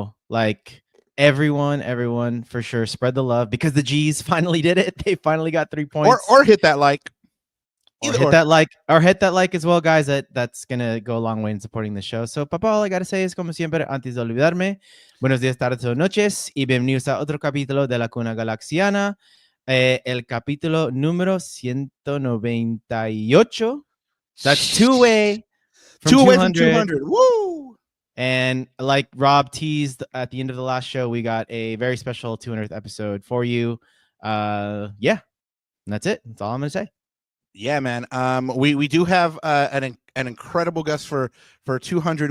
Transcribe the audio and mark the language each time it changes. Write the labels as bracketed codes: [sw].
[en] Like everyone for sure, spread the love, because the G's finally did it. They finally got 3 points. Or hit that like. Or hit that like as well, guys. That's gonna go a long way in supporting the show. So, papá, all I gotta say is, [es] como siempre, antes de olvidarme, buenos días, tardes o noches, y bienvenidos a otro capítulo de La Cuna Galaxiana, el capítulo número 198. [en] That's two away from 200. Woo! And like Rob teased at the end of the last show, we got a very special 200th episode for you. Yeah, and that's it. That's all I'm gonna say. Yeah, man. We do have an incredible guest for 200.